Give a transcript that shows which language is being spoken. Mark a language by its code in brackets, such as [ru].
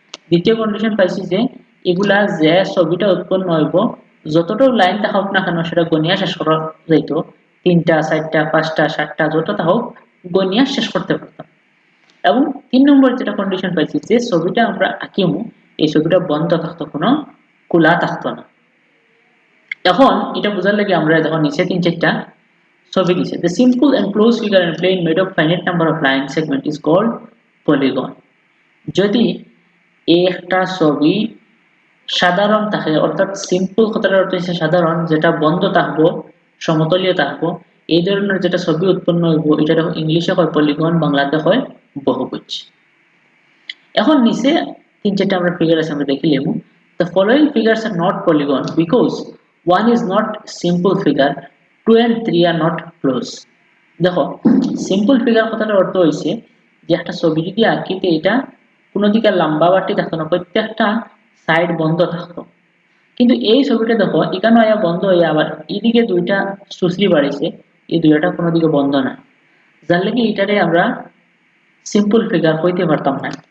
[bn] দ্বিতীয় কন্ডিশন পাইছি যে এগুলা যে ছবিটা উৎপন্ন হইব যতটা লাইন থাকুক না কেন সেটা গণিয়া শেষ করা যাইতো, 3টা 4টা 5টা 7টা যত থাকুক গণিয়া শেষ করতে পারতাম। এবং 3 নম্বর যেটা কন্ডিশন পাইছি যে ছবিটা আমরা আঁকিমু এই ছবিটা বন্ধ থাকতো, কোনো খোলা থাকতো না। এখন এটা বোঝার লাগে আমরা দেখো নিচে 3-4টা ছবি দিছে। [en] The simple and close figure and plane made of finite number of line segment is called polygon. [bn] যদি একটা ছবি সাধারণ থাকে, অর্থাৎ সিম্পল কথাটার অর্থ হচ্ছে সাধারণ, যেটা বন্ধ থাকবো সমতলীয় থাকবো, এই ধরনের যেটা ছবি উৎপন্ন হইব এটা ইংলিশে হয় পলিগন, বাংলাতে হয় বহুভুজ। এখন নিচে 3-4টা আমরা ফিগার আছে আমরা দেখি লেমু। [en] The following figures are not polygon because 1 is not simple figure, 2 and 3 are not close. [bn] দেখো সিম্পল ফিগার কথাটার অর্থ হইছে যে একটা ছবি যদি আঁকিতে এটা কোনো দিকে লম্বা বাটি থাকতো না, প্রত্যেকটা সাইড বন্ধ থাকতো। কিন্তু এই ছবিটা দেখো এখানে আয়া বন্ধ হয়ে আবার এদিকে 2টা সুশ্রী বাড়িছে, এই 2টা কোনো দিকে বন্ধ না, যার লাগি এটারে আমরা সিম্পল ফিগার কইতে পারতাম না।